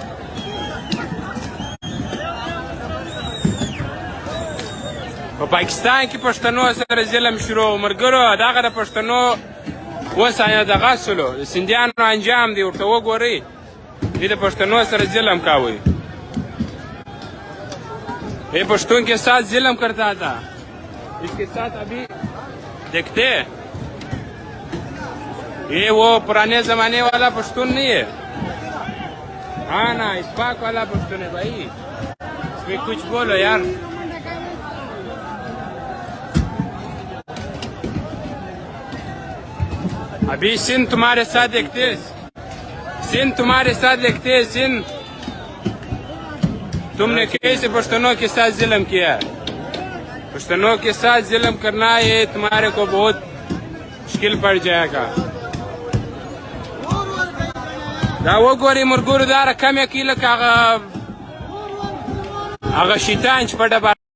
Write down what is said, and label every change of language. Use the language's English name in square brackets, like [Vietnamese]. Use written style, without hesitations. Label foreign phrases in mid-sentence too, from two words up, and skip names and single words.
[Pashto] په پاکستان کې پښتنو سره ظلم شروع ملګرو دغه د پښتنو اوس دغه سلو د سیندیانو انجام دی ورته وګورئ دوی د پښتنو سره ظلم کاوی [Urdu] یہ پشتون کے ساتھ ظلم کرتا تھا اس کے ساتھ ابھی دیکھتے یہ وہ پرانے زمانے والا پشتون نہیں ہے ہاں نا اسپاک والا پشتون ہے بھائی اس میں کچھ بولو یار ابھی سندھ تمہارے ساتھ دیکھتے سندھ تمہارے ساتھ دیکھتے سندھ تم نے کیسے پشتونوں کے ساتھ ظلم کیا پشتونوں کے ساتھ ظلم کرنا یہ تمہارے کو بہت مشکل پڑ جائے گا [Pashto] دا وګورئ ملګرو دا رقم یې کیله که هغه شیطان چې په ډبره